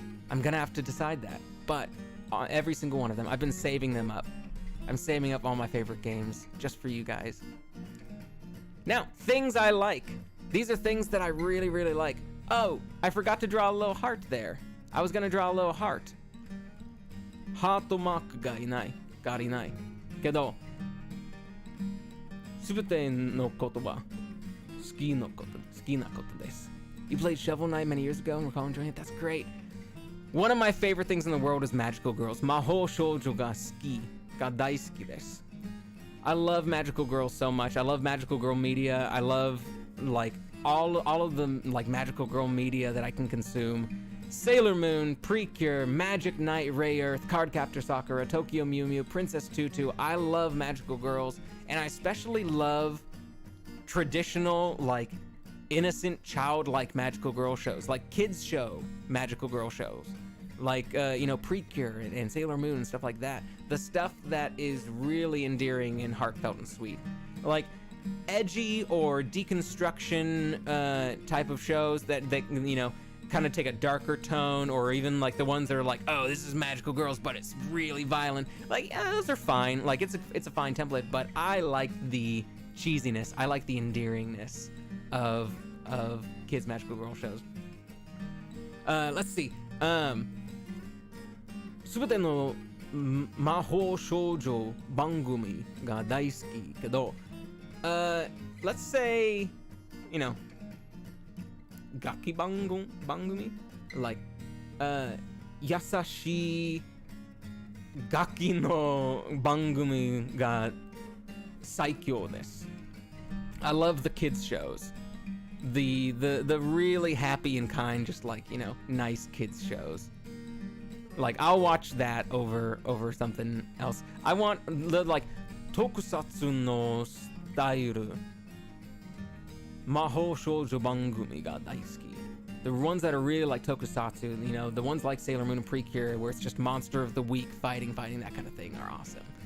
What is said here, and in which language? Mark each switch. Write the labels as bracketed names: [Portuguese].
[English] I'm going to have to decide that. But every single one of them, I've been saving them up. I'm saving up all my favorite games just for you guys. Now, things I like. These are things that I really, really like. Oh, I forgot to draw a little heart there. I was going to draw a little heart. [Japanese] ハートマークがいないけど、すべてのことは好きなことです。 [English] You played Shovel Knight many years ago and recall enjoying it? That's great. One of my favorite things in the world is magical girls. [Japanese] 魔法少女が大好きです。 [English] I love magical girls so much. I love magical girl media. I love like all of the like magical girl media that I can consume. Sailor Moon, Precure, Magic Knight, Ray Earth, Cardcaptor Sakura, Tokyo Mew Mew, Princess Tutu. I love magical girls, and I especially love traditional, like, innocent, childlike magical girl shows, like kids show magical girl shows, like, Precure and Sailor Moon and stuff like that. The stuff that is really endearing and heartfelt and sweet. Like, edgy or deconstruction type of shows that kind of take a darker tone, or even like the ones that are like, oh, this is magical girls, but it's really violent. Like, those are fine. Like, it's a fine template, but I like the cheesiness. I like the endearingness of kids magical girl shows. Let's see. [Japanese] すべての魔法少女番組が大好きけど、 [English] let's say, [Japanese] Gaki bangumi? Like, 優しいガキの番組が最強です。 [English] I love the kids shows. The really happy and kind, just like, nice kids shows. Like, I'll watch that over something else. I want the, like, [Japanese] 特撮のスタイル魔法少女番組が大好き [English] The ones that are really like tokusatsu, you know, the ones like Sailor Moon and Precure, where it's just monster of the week, fighting, that kind of thing, are awesome.